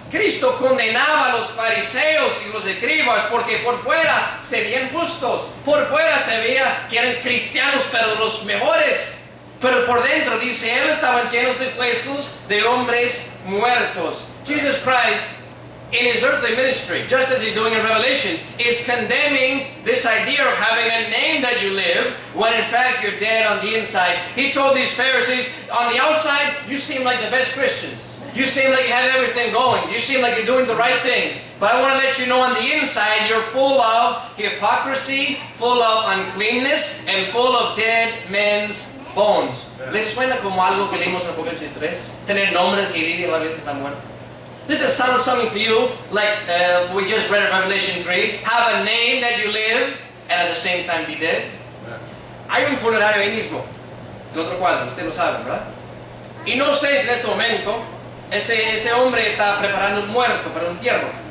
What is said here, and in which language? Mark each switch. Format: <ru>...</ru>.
<es>Cristo condenaba a los fariseos y los escribas porque por fuera se veían justos, por fuera se veía que eran cristianos pero los mejores, pero por dentro, dice él, estaban llenos de huesos de hombres muertos. Jesus Christ</es> <en>in his earthly ministry, just as he's doing in Revelation, is condemning this idea of having a name that you live, when in fact you're dead on the inside. He told these Pharisees, on the outside, you seem like the best Christians. You seem like you have everything going. You seem like you're doing the right things. But I want to let you know on the inside, you're full of hypocrisy, full of uncleanness, and full of dead men's bones.</en> <es>¿Les suena como algo que leímos en Apocalipsis 3? Tener nombre que vive y a la vez está muerto.</es> <en>Does it sound something to you like we just read in Revelation 3? Have a name that you live and at the same time be dead?</en> <es>Hay un funerario ahí mismo, en otro cuadro, ustedes lo saben, ¿verdad? Y no sé si en este momento ese hombre está preparando un muerto para un entierro.</es>